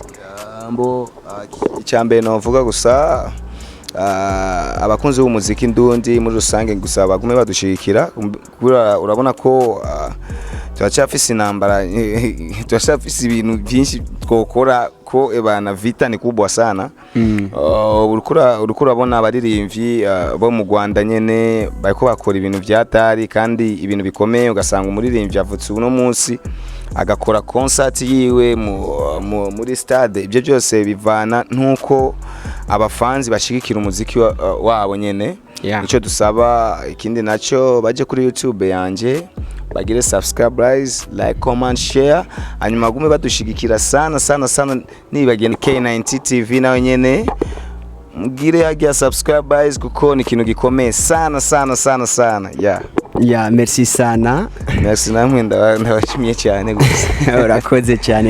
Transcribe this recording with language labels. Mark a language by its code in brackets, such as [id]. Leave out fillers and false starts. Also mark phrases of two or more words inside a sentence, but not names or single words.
[rn] Mbo icyambe novuga gusa abakunzi b'umuziki ndundi muri rusange gusa bagume badushikira. Urabona ko turacafise intambara turacafise ibintu byinshi twokora ko [sw] ebana vita ni kubwa sana. [rn] Uriko urabona abaririmbyi bo mu Rwanda nyene bariko bakora ibintu vyatari kandi ibintu bikomeye, ugasanga umuririmbyi avutse uno munsi agakora concert yiwe muri stade. Ibyo byose bivana ntuko abafanzi bashigikira umuziki wabo nyene. Ico dusaba ikindi naco baje kuri YouTube yanje bagire [en] subscribe, like, comment, share, [rn] hanyuma gume badushigikira sana nibagene K90 TV nawe nyene mugire yagia subscribe kuko ni ikintu gikomeye sana. Merci sana. Merci namwe ndabashimiye cyane gusa. Urakoze cyane.